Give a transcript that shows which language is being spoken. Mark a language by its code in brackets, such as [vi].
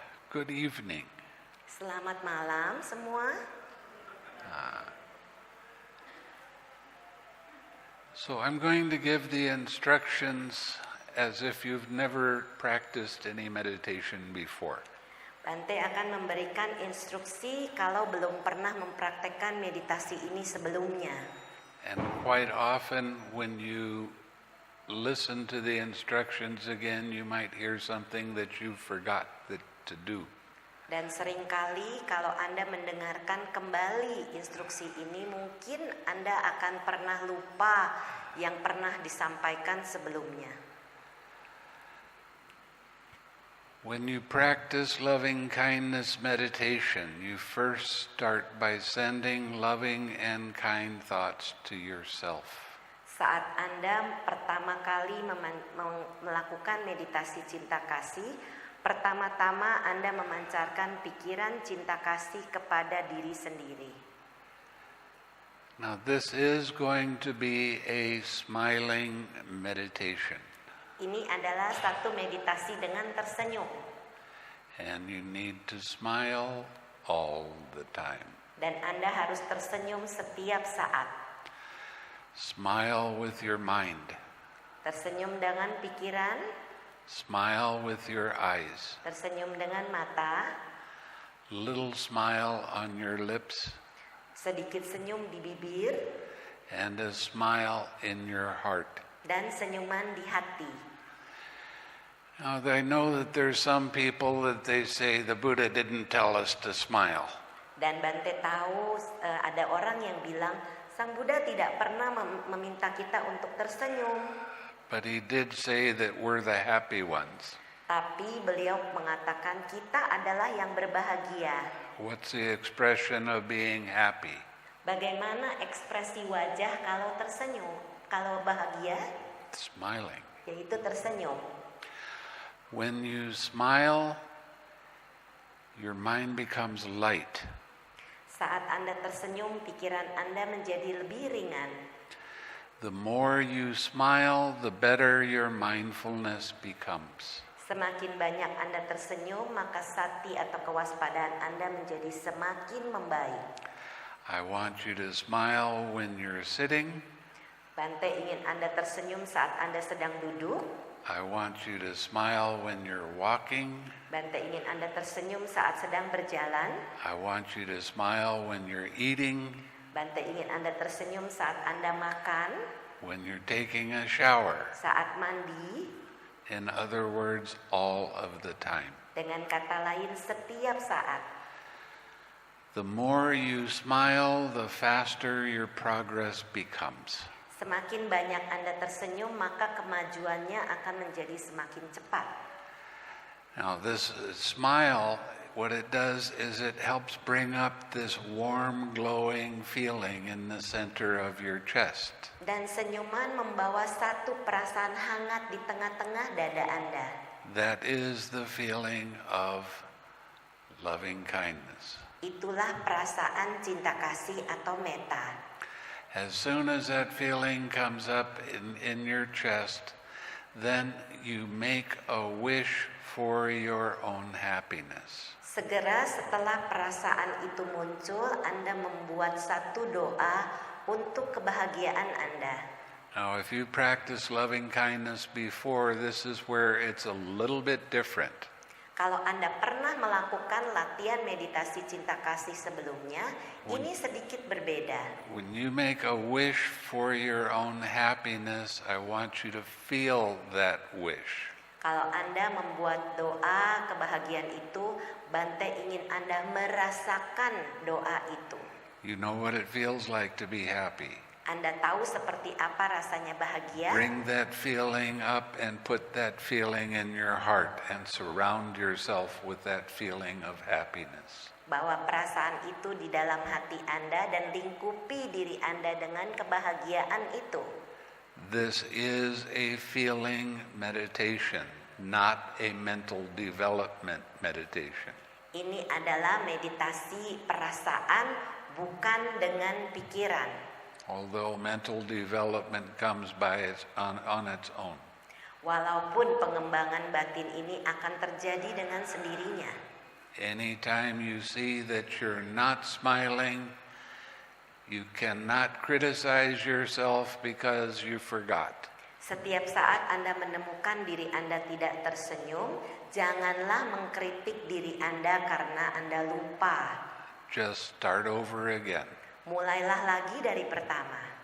[en] Good evening. [id] Selamat malam semua. [en] So I'm going to give the instructions as if you've never practiced any meditation before. [id] Bante akan memberikan instruksi kalau belum pernah mempraktekkan meditasi ini sebelumnya. [en] And quite often when you listen to the instructions again, you might hear something that you forgot to do. [id] Dan seringkali kalau Anda mendengarkan kembali instruksi ini, mungkin Anda akan pernah lupa yang pernah disampaikan sebelumnya. [en] When you practice loving kindness meditation, you first start by sending loving and kind thoughts to yourself. [id] Saat Anda pertama kali melakukan meditasi cinta kasih, pertama-tama Anda memancarkan pikiran cinta kasih kepada diri sendiri. [en] Now this is going to be a smiling meditation. [id] Ini adalah satu meditasi dengan tersenyum. [en] And you need to smile all the time. [id] Dan Anda harus tersenyum setiap saat. [en] Smile with your mind. [id] Tersenyum dengan pikiran. [en] Smile with your eyes. [id] Tersenyum dengan mata. [en] Little smile on your lips. [id] Sedikit senyum di bibir. [en] And a smile in your heart. [id] Dan senyuman di hati. [en] Now I know that there's some people that they say the Buddha didn't tell us to smile. [id] Dan Bante tahu ada orang yang bilang Sang Buddha tidak pernah meminta kita untuk tersenyum. [en] But he did say that we're the happy ones. [id] Tapi beliau mengatakan kita adalah yang berbahagia. [en] What's the expression of being happy? [id] Bagaimana ekspresi wajah kalau tersenyum? Kalau bahagia? [en] Smiling. [id] Yaitu tersenyum. [en] When you smile, your mind becomes light. [id] Saat Anda tersenyum, pikiran Anda menjadi lebih ringan. [en] The more you smile, the better your mindfulness becomes. [id] Semakin banyak Anda tersenyum, maka sati atau kewaspadaan Anda menjadi semakin membaik. [en] I want you to smile when you're sitting. [id] Bante ingin Anda tersenyum saat Anda sedang duduk. [en] I want you to smile when you're walking. [id] Bante ingin Anda tersenyum saat sedang berjalan. [en] I want you to smile when you're eating. [id] Bante ingin Anda tersenyum saat Anda makan. [en] When you're taking a shower. [id] Saat mandi. [en] In other words, all of the time. [id] Dengan kata lain, setiap saat. [en] The more you smile, the faster your progress becomes. [id] Semakin banyak Anda tersenyum, maka kemajuannya akan menjadi semakin cepat. [en] Now this smile, what it does is it helps bring up this warm, glowing feeling in the center of your chest. [id] Dan senyuman membawa satu perasaan hangat di tengah-tengah dada Anda. [en] That is the feeling of loving kindness. [id] Itulah perasaan cinta kasih atau metta. [en] As soon as that feeling comes up in your chest, then you make a wish for your own happiness. [id] Segera setelah perasaan itu muncul, Anda membuat satu doa untuk kebahagiaan Anda. [en] Now, if you practice loving kindness before, this is where it's a little bit different. [id] Kalau Anda pernah melakukan latihan meditasi cinta kasih sebelumnya, ini sedikit berbeda. [en] When you make a wish for your own happiness, I want you to feel that wish. [id] Kalau Anda membuat doa kebahagiaan itu, Bante ingin Anda merasakan doa itu. [en] You know what it feels like to be happy. [id] Anda tahu seperti apa rasanya bahagia? [en] Bring that feeling up and put that feeling in your heart and surround yourself with that feeling of happiness. [id] Bawa perasaan itu di dalam hati Anda dan lingkupi diri Anda dengan kebahagiaan itu. [en] This is a feeling meditation. not a mental development meditation. [id] Ini adalah meditasi perasaan, bukan dengan pikiran. [en] Although mental development comes on its own. [id] Walaupun pengembangan batin ini akan terjadi dengan sendirinya. [en] Anytime you see that you're not smiling, you cannot criticize yourself because you forgot. [id] Setiap saat Anda menemukan diri Anda tidak tersenyum, janganlah mengkritik diri Anda karena Anda lupa. [en] Just start over again. [id] Mulailah lagi dari pertama.